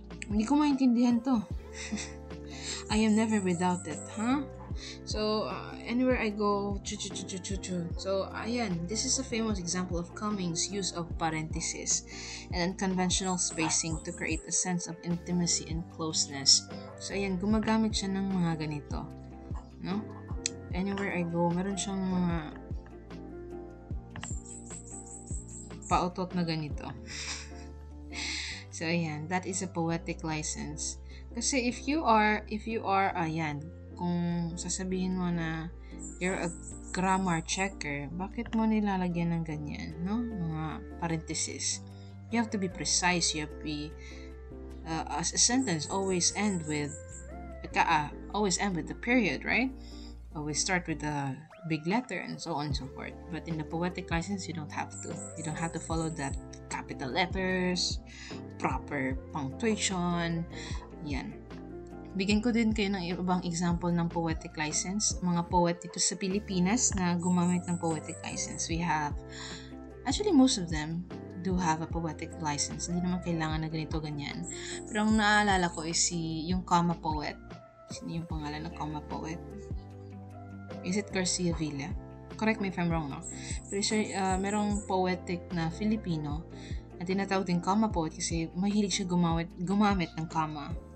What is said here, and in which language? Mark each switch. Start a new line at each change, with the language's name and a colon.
Filipino: Hindi ko maintindihan to.
English: I am never without it, huh? So, anywhere I go, So, ayan, this is a famous example of Cummings' use of parentheses and unconventional spacing to create a sense of intimacy and closeness.
Filipino: So, ayan, gumagamit siya ng mga ganito, no? Anywhere I go, meron siyang mga pautot na ganito.
English: So, ayan, that is a poetic license.
Filipino: Kasi if you are, ayan, kung sasabihin mo na
English: you're a grammar checker,
Filipino: bakit mo nilalagyan ng ganyan, no?
English: Mga parentheses. You have to be precise. You have to be, as a sentence, always end with the period, right? Always start with the big letter and so on and so forth. But in the poetic license, you don't have to. You don't have to follow that capital letters, proper punctuation. Yan.
Filipino: Bigyan ko din kayo ng ibang example ng poetic license. Mga poet dito sa Pilipinas na gumamit ng poetic license.
English: We have, actually most of them do have a poetic license.
Filipino: Hindi naman kailangan na ganito, ganyan. Pero ang naalala ko is yung comma poet. Sino yung pangalan ng comma poet? Is it Garcia Villa?
English: Correct me if I'm wrong, no?
Filipino: Pero siya, merong poetic na Filipino na tinatawag din comma poet kasi mahilig siya gumamit ng comma.